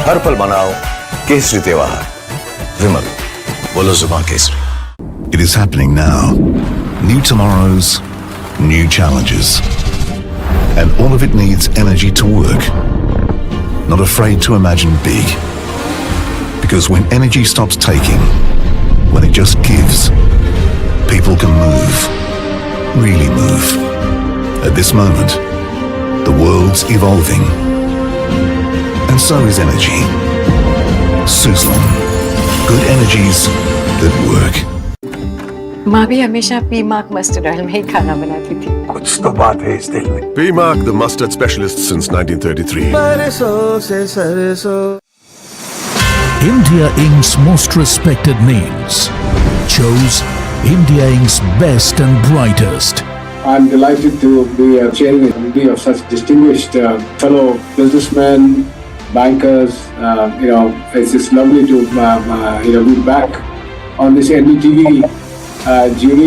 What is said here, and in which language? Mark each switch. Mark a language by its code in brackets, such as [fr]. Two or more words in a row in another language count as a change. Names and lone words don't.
[hi] हर पल मनाओ केसरी त्योहार विमल बोलो जुबान केसरी. [en] It is happening now. New tomorrows, new challenges. And all of it needs energy to work. Not afraid to imagine big. Because when energy stops taking, when it just gives, people can move, really move. At this moment, the world's evolving. And so is energy. Suzlon. Good energies that work. [hi] माँ भी हमेशा पी-मार्क [en] mustard oil [hi] में ही खाना बनाती थी. कुछ तो बात है इस दिल में. [en] P-Mark, the mustard specialist since 1933. [hi] सरसों से सरसों. [en] India Inc.'s most respected names chose India Inc.'s best and brightest. I'm delighted to be chairing a committee of such distinguished fellow businessmen, bankers. It's just lovely to be back on this NDTV jury.